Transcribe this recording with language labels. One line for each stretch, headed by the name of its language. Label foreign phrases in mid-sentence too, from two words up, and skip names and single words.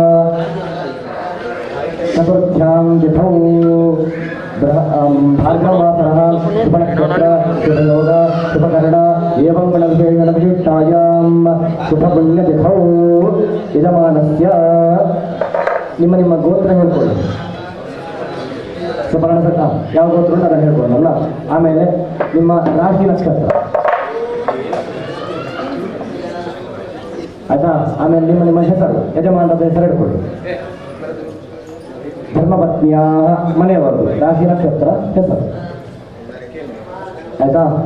Sanskrit: चतुर्थ्यां तिथौ भार्गववासरः शुभनक्षत्र शुभयोग शुभकर्ण एवं गणविशेषविशिष्टायां शुभपुण्यतिथौ यजमानस्य
Kannada: ನಿಮ್ಮ ನಿಮ್ಮ ಗೋತ್ರ ಹೇಳ್ಕೊಳ್ಳಿ. ಸುಪರ್ಣ ಯಾವ ಗೋತ್ರ ಉಂಟು ಅದನ್ನು ಹೇಳ್ಕೊಳ್ಳೋಣ. ಆಮೇಲೆ ನಿಮ್ಮ ರಾಶಿ ನಕ್ಷತ್ರ ಆಯ್ತಾ. ಆಮೇಲೆ ನಿಮ್ಮ ನಿಮ್ಮ ಹೆಸರು ಯಜಮಾನದ ಹೆಸರು ಹೇಳ್ಕೊಳ್ಳಿ. ಧರ್ಮಪತ್ನಿಯ ಮನೆಯವರು ರಾಶಿ ನಕ್ಷತ್ರ ಹೆಸರು ಆಯ್ತಾ.